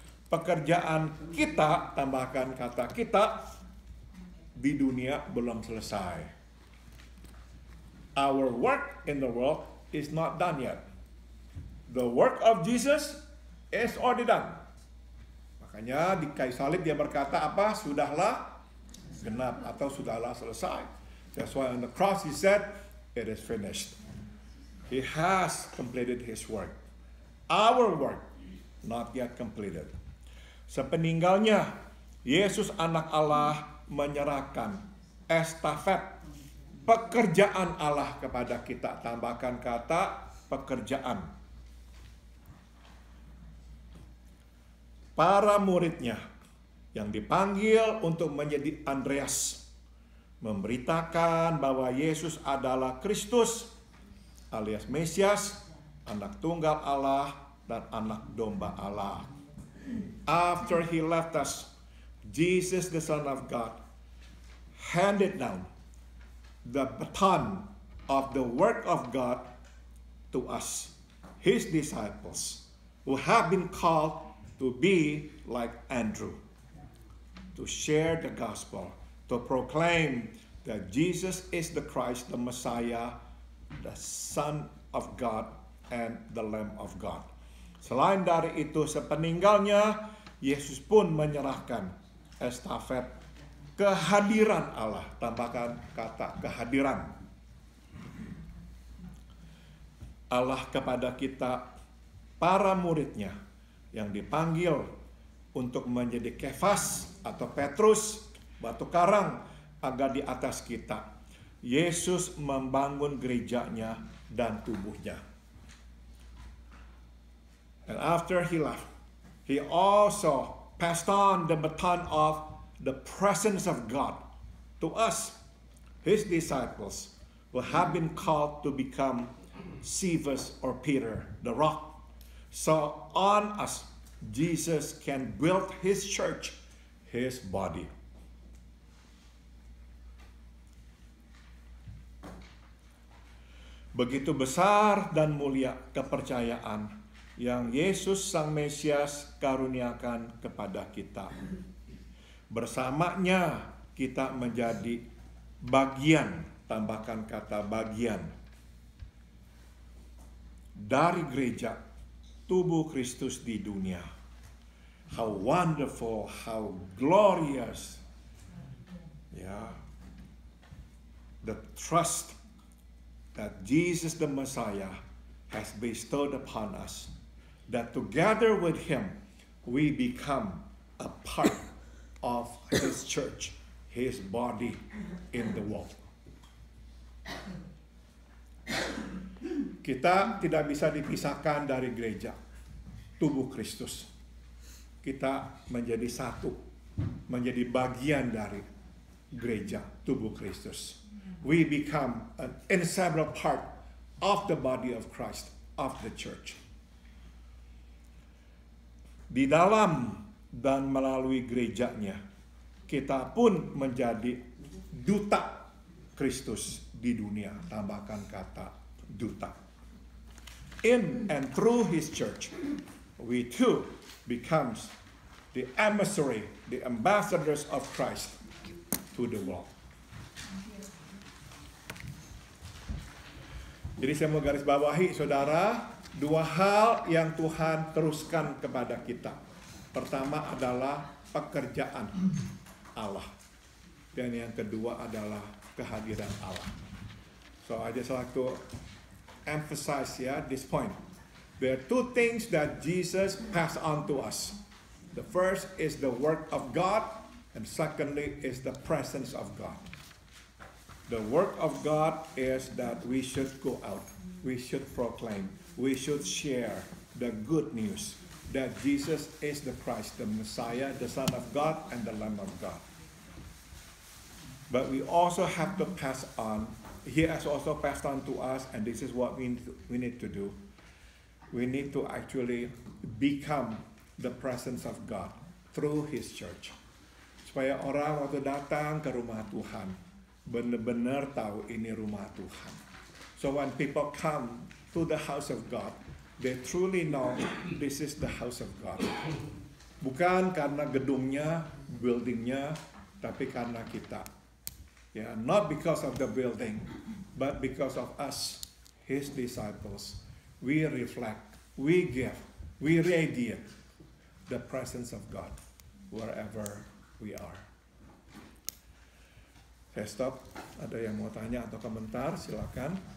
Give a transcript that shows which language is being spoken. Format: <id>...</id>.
<id>Pekerjaan kita, tambahkan kata kita, di dunia belum selesai.</id> <en>Our work in the world is not done yet. The work of Jesus is already done.</en> <id>Makanya di kayu salib dia berkata apa? Sudahlah genap atau sudahlah selesai.</id> <en>That's why on the cross he said, it is finished. He has completed his work. Our work not yet completed.</en> <id>Sepeninggalnya, Yesus anak Allah menyerahkan estafet pekerjaan Allah kepada kita. Tambahkan kata pekerjaan. Para muridnya yang dipanggil untuk menjadi Andreas memberitakan bahwa Yesus adalah Kristus alias Mesias, anak tunggal Allah dan anak domba Allah.</id> <en>After he left us, Jesus the Son of God handed down the baton of the work of God to us, his disciples, who have been called to be like Andrew, to share the gospel, to proclaim that Jesus is the Christ, the Messiah, the Son of God, and the Lamb of God.</en> <id>Selain dari itu, sepeninggalnya, Yesus pun menyerahkan estafet kehadiran Allah. Tambahkan kata kehadiran. Allah kepada kita, para muridnya, yang dipanggil untuk menjadi Kefas atau Petrus, batu karang, agar di atas kita. Yesus membangun gerejanya dan tubuhnya.</id> <en>And after he left, he also passed on the baton of the presence of God to us, his disciples, who have been called to become Cephas or Peter, the rock. So on us, Jesus can build his church, his body.</en> <id>Begitu besar dan mulia kepercayaan yang Yesus Sang Mesias karuniakan kepada kita. Bersamanya kita menjadi bagian, tambahkan kata bagian, dari gereja tubuh Kristus di dunia.</id> <en>How wonderful, how glorious. Ya, the trust that Jesus the Messiah has bestowed upon us, that together with him we become a part of his church, his body in the world.</en> <id>Kita tidak bisa dipisahkan dari gereja, tubuh Kristus. Kita menjadi satu, menjadi bagian dari gereja, tubuh Kristus.</id> <en>We become an inseparable part of the body of Christ, of the church.</en> <id>Di dalam dan melalui gerejanya, kita pun menjadi duta Kristus di dunia. Tambahkan kata duta.</id> <en>In and through his church, we too becomes the emissary, the ambassadors of Christ to the world.</en> <id>Jadi saya mau garis bawahi, saudara, dua hal yang Tuhan teruskan kepada kita. Pertama adalah pekerjaan Allah. Dan yang kedua adalah kehadiran Allah.</id> <en>So I just like to emphasize this point. There are two things that Jesus passed on to us. The first is the work of God, and secondly is the presence of God. The work of God is that we should go out, we should proclaim, we should share the good news that Jesus is the Christ, the Messiah, the Son of God, and the Lamb of God. But we also have to pass on. He has also passed on to us, and this is what we need to do. We need to actually become the presence of God through His church.</en> <id>Supaya orang waktu datang ke rumah Tuhan, benar-benar tahu ini rumah Tuhan.</id> <en>So when people come to the house of God, they truly know this is the house of God.</en> <id>Bukan karena gedungnya, buildingnya, tapi karena kita.</id> <en>Yeah, not because of the building, but because of us, His disciples. We reflect, we give, we radiate the presence of God wherever we are.</en> <id>Saya stop. Ada yang mau tanya atau komentar? Silakan.</id>